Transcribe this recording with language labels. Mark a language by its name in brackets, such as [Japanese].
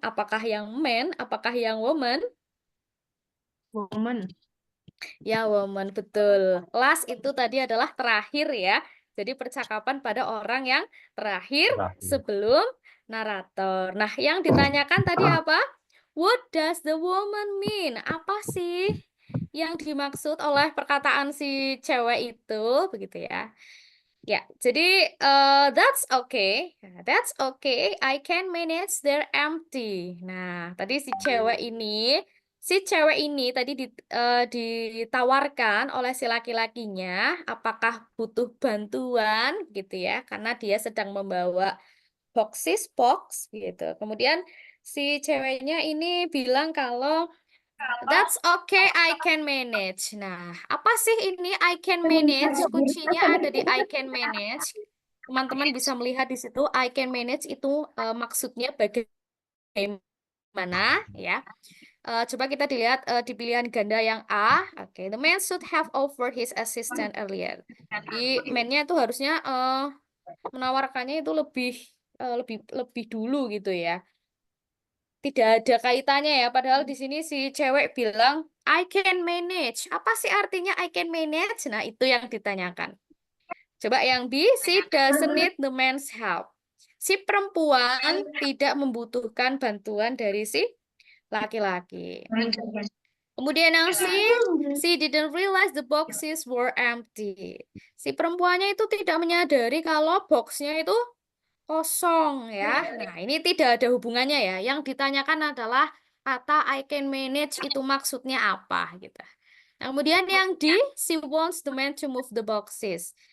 [Indonesian] Apakah yang man? Apakah yang woman? [English] Woman. [Indonesian] Ya, woman, betul. Last itu tadi adalah terakhir ya. Jadi percakapan pada orang yang terakhir sebelum narator. Nah, yang ditanyakan tadi apa? [English] What does the woman mean? [Indonesian] Apa sih yang dimaksud oleh perkataan si cewek itu? Begitu ya. Ya, jadi [English] that's okay. That's okay. I can manage. They're empty. [Indonesian] Nah, tadi si cewek ini tadi ditawarkan oleh si laki-lakinya apakah butuh bantuan gitu ya, karena dia sedang membawa box gitu. Kemudian si ceweknya ini bilang kalau [English] that's okay, I can manage. [Indonesian] Nah, apa sih ini [English] I can manage? [Indonesian] Kuncinya ada di I can manage. Teman-teman bisa melihat di situ [English] I can manage [Indonesian] itu maksudnya bagaimana ya. Coba kita dilihat di pilihan ganda yang A. [English] Oke, the man should have offered his assistant earlier. [Indonesian] Di man-nya itu harusnya menawarkannya itu lebih dulu gitu ya. Tidak ada kaitannya ya, padahal di sini si cewek bilang [English] I can manage. [Indonesian] Apa sih artinya [English] I can manage? [Indonesian] Nah, itu yang ditanyakan. Coba yang B, [English] she doesn't need the man's help. [Indonesian] Si perempuan tidak membutuhkan bantuan dari si laki-laki. Kemudian yang C, [English] she didn't realize the boxes were empty. [Indonesian] Si perempuannya itu tidak menyadari kalau boxnya itu kosong ya. Nah, ini tidak ada hubungannya ya. Yang ditanyakan adalah kata [English] I can manage [Indonesian] itu maksudnya apa gitu. Nah, kemudian yang D, [English] she wants the man to move the boxes.